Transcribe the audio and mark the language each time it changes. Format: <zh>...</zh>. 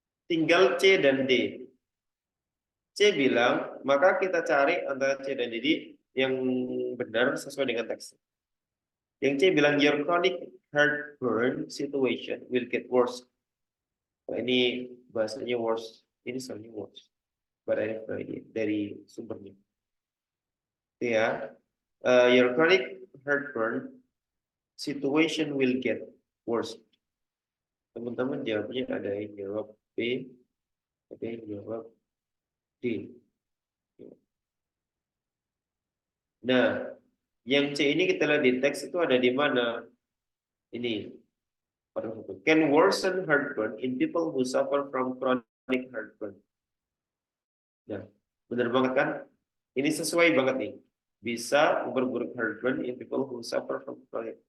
<id>Tinggal C dan D. C bilang, maka kita cari antara C dan D yang benar sesuai dengan teks. Yang C bilang,</id> <en>your chronic heartburn situation will get worse.</en> <id>Nah, ini bahasanya worse. Ini soalnya worse. Dari sumbernya.</id> <en>Ya, your chronic heartburn situation will get worse.</en> <id>Teman-teman jawabnya ada yang jawab B, ada yang jawab D. Nah, yang C ini kita lihat di teks itu ada di mana? Ini.</id> <en>Can worsen heartburn in people who suffer from chronic heartburn.</en> <id>Nah, benar banget kan? Ini sesuai banget nih. Bisa memperburuk heartburn</id> <en>in people who suffer from chronic.</en>